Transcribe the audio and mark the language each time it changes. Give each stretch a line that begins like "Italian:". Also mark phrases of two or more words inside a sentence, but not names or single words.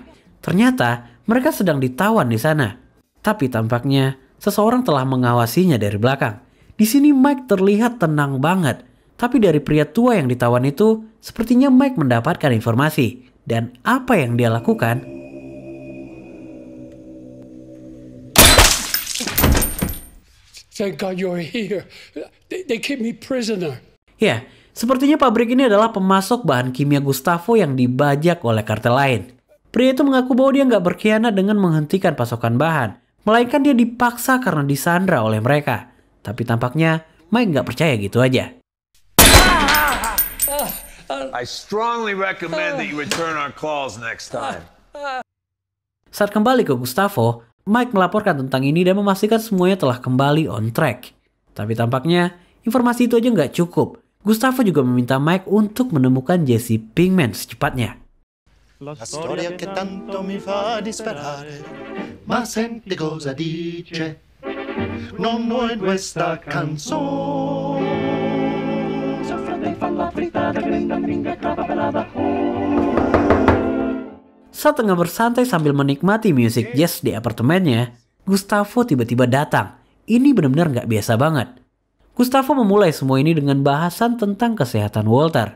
Indonesian: Ternyata mereka sedang ditawan di sana. Tapi tampaknya seseorang telah mengawasinya dari belakang. Di sini Mike terlihat tenang banget. Tapi dari pria tua yang ditawan itu, sepertinya Mike mendapatkan informasi. Dan apa yang dia lakukan?
English: Thank God you're here. They keep me prisoner.
Indonesian: Ya, sepertinya pabrik ini adalah pemasok bahan kimia Gustavo yang dibajak oleh kartel lain. Pria itu mengaku bahwa dia nggak berkhianat dengan menghentikan pasokan bahan, melainkan dia dipaksa karena disandra oleh mereka. Tapi tampaknya Mike nggak percaya gitu aja.
English: I strongly recommend that you return our calls next time.
Indonesian: Saat kembali ke Gustavo, Mike melaporkan tentang ini dan memastikan semuanya telah kembali
English: on track.
Indonesian: Tapi tampaknya informasi itu aja nggak cukup. Gustavo juga meminta Mike untuk menemukan Jesse Pinkman secepatnya.
Italian: La storia che tanto mi fa disperare, ma senti cosa dice, non vuoi questa canzone.
Indonesian: Saat tengah bersantai sambil menikmati musik jazz di apartemennya, Gustavo tiba-tiba datang. Ini benar-benar nggak biasa banget. Gustavo memulai semua ini dengan bahasan tentang kesehatan Walter.